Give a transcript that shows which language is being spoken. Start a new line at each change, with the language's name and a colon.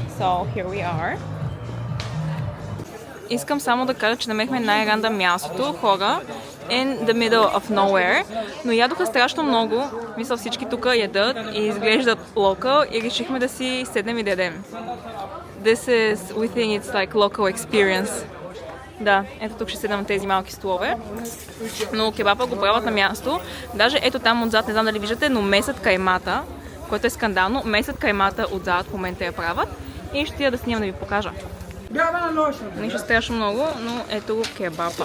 English: So, here we are.
Bulgarian: Искам само да кажа, че намерихме най-рандъм мястото, хора,
English: in the middle of nowhere,
Bulgarian: но ядоха страшно много. Мисля, всички тук ядат и изглеждат local и решихме да си седнем и да ядем.
English: This is, we think it's like local experience.
Bulgarian: Да, ето тук ще седнем на тези малки столове, но кебапа го правят на място. Даже ето там отзад, не знам дали виждате, но месят каймата, което е скандално. Месят каймата отзад в момента я правят и ще я да снимам да ви покажа. Нищо страшно много, но ето го кебапа.